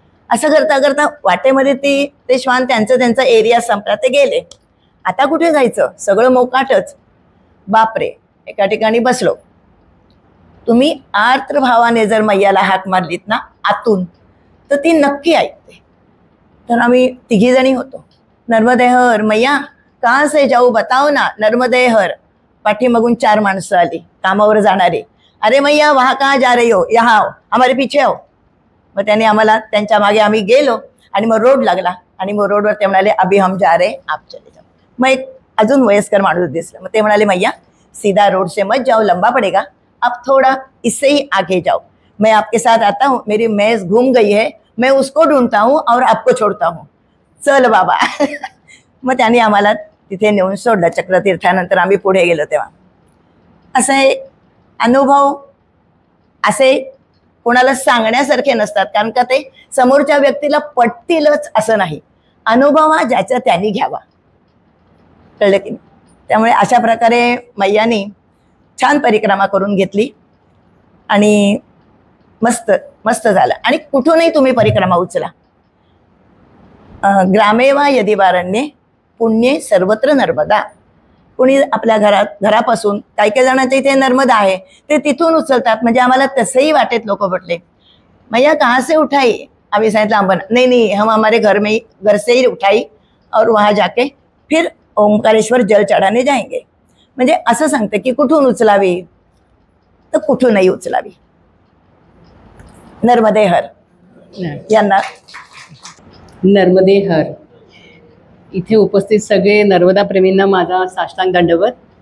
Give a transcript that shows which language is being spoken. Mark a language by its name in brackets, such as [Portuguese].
[Marathi] असं करता करता वाटेमध्ये ते श्वान त्यांचा एरिया संपला, ते गेले. आता कुठे जायचं, सगळं मोकाटच. बापरे, एका ठिकाणी बसलो. तुम्ही आर्द्र भावाने जर मैयाला हाक मारलीत ना आतून तर ती नक्की ऐकते. तर आम्ही 3 जणी होतो. [Hindi] नर्मदे हर मैया, कहाँ से जाऊ बताओ ना, नर्मदे हर. [Marathi] पाठीमागून 4 माणसं आली कामावर जाणारी. [Hindi] अरे मैया वहाँ कहाँ जा रही हो, यहाँ आओ, हमारे पीछे आओ. [Marathi] मग त्याने आम्हाला त्यांच्या मागे आम्ही गेलो आणि मग रोड लागला. आणि मग रोडवर ते म्हणाले [Hindi] अभी हम जा रहे आप चले जाओ. [Marathi] मग एक अजून वयस्कर माणूस दिसला. मग ते म्हणाले [Hindi] मैया सीधा रोड से मत जाओ, लंबा पड़ेगा, आप थोड़ा इससे ही आगे जाओ, मैं आपके साथ आता हूँ, मेरी मैस घूम गई है, मैं उसको ढूंढता हूँ और आपको छोड़ता हूँ, चल बाबा. [Marathi] मग त्याने आम्हाला तिथे नेऊन सोडलं. चक्रतीर्थानंतर आम्ही पुढे गेलो तेव्हा. असे अनुभव असे कोणाला सांगण्यासारखे नसतात, कारण का ते समोरच्या व्यक्तीला पटतीलच असं नाही. अनुभव हा ज्याचा त्यांनी घ्यावा. कळलं की. त्यामुळे अशा प्रकारे मैयानी छान परिक्रमा करून घेतली आणि मस्त मस्त झालं. आणि कुठूनही तुम्ही परिक्रमा उचला. [Sanskrit] ग्रामेवा यदिवारण्ये पुण्ये सर्वत्र नर्मदा. [Marathi] कोणी आपल्या घरापासून काही काही जणांच्या इथे नर्मदा आहे ते तिथून उचलतात. म्हणजे आम्हाला तसंही वाटेत लोक म्हटले [Hindi] मैया कहाँ से उठाई. [Marathi] आम्ही सांगितलं अंबन. [Hindi] नहीं हम हमारे घर से ही उठाई और वहाँ जाके फिर ओंकारेश्वर जल चढ़ाने जाएंगे. [Marathi] म्हणजे असं सांगते की कुठून उचलावी तर कुठूनही उचलावी. नर्मदे हर यांना. नर्मदे हर. इथे उपस्थित सगळे नर्मदा प्रेमींना माझा साष्टांग दंडवत.